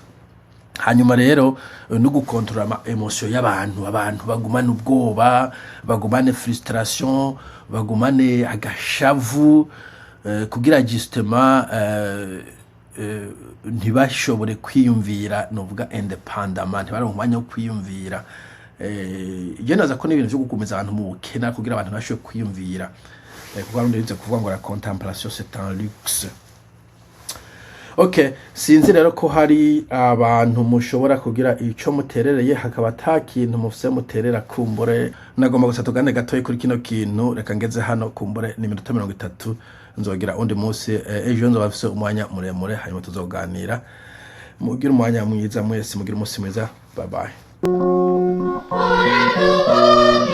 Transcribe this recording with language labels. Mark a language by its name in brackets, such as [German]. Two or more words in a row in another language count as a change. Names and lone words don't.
[Rundi] Hanyuma rero no gukontrola ama emotion y'abantu bagumana ubwoba bagumane frustration bagumane agashavu kugira justement ntibashobore kwiyumvira novuga independent bari umwanya wo kwiyumvira yenaza ko n'ibintu byo gukomeza abantu mu bukena kugira abantu bashobore kwiyumvira kuko ari ndetse kuvuga ngo [French] la contemplation c'est un luxe. [Rundi] Okay, sinzi rero ko hari abantu mushobora kugira ico muterereye hakaba takintu mufise muterera kumbure nagomba gusa tugane gatoye kuri kino kintu reka ngeze hano kumbure ni minota 30 nzogira undi munsi ejo nzo bafise umwanya muremure hanyuma tuzoganira mugira umwanya mwiza mwese mugira umunsi mwiza [English] bye bye.